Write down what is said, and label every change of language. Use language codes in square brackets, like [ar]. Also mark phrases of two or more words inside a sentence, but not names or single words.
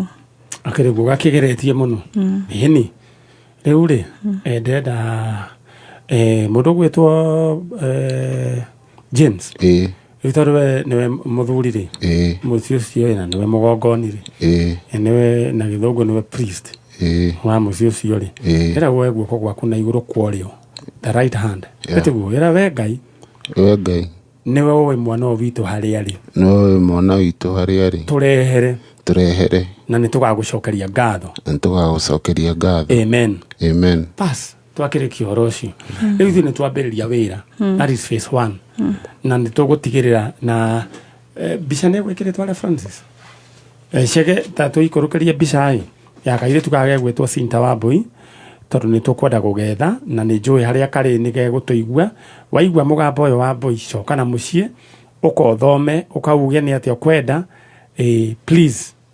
[ki] akĩrĩguo gakĩgeretie mũno ĩni rĩu rĩ ndĩrenda mũndũ gwĩtwo James rĩu tondũ we nĩwe mũthuri rĩ mũciĩ ũcio na nĩwe mũgongoni rĩ nĩwe na gĩthũngũ nĩwe priest wa mũciĩ ũcio rĩ ĩra woe guoko gwaku na igũrũ kwarĩo [en] the right hand [ki] ĩtiguo ĩra we Ngai nĩwe woe mwana witũ harĩa rĩ nĩwe mwana witũ harĩa rĩ turehere na nĩtũgagũcokeria ngatho amen pass twakĩrĩkia ũhoro ũcio rĩu ithuĩ nĩtwambĩrĩria wĩra [en] that is phase 1 [ki] na nĩtũgũtigĩrĩra na mbica nĩgwĩkĩrĩtwo references cege ta tũikũrũkĩrie mbica ya kairĩtu gagegwĩtwo Sinta wa Mbui tondũ nĩtũkwenda gũgetha na nĩnjũĩ harĩa karĩ nĩgegũtũigua waigua mũgambo ũyũ wa Mbui coka na mũciĩ ũkothome ũkauge nĩ atĩa ũkwenda please